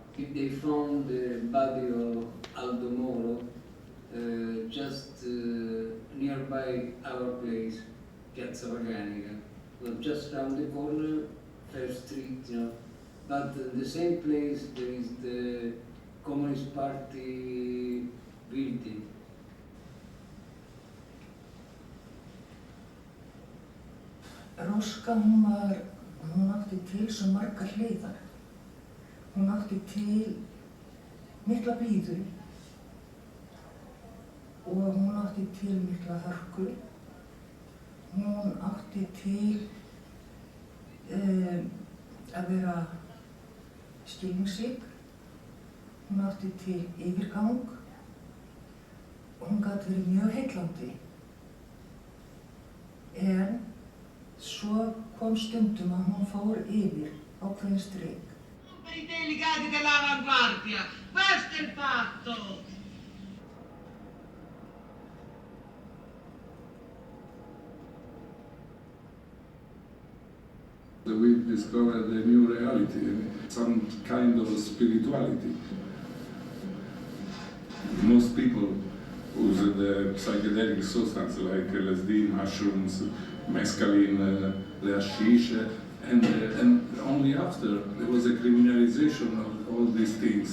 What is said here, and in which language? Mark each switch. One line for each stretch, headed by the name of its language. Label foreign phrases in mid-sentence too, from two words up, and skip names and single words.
English: they found the body of Aldo Moro just nearby our place, Piazza Organica. Well, just around the corner, First Street, you know. But in the same place there is the Communist Party building.
Icelandic: Róska, hún átti til svo margar hliðar. Hún átti til mikla blíðu og hún átti til mikla hörku. Hún átti til að vera skilningsrík. Hún átti til yfirgang og hún gat verið mjög heillandi. En svo kom stundum að hún fór yfir ákveðin strik.
Italian: Per i delegati dell'avanguardia, questo è il fatto!
English: We discovered a new reality, some kind of spirituality. Most people use the psychedelic substance like LSD, mushrooms, mescaline, the hashish, and only after there was a criminalization of all these things.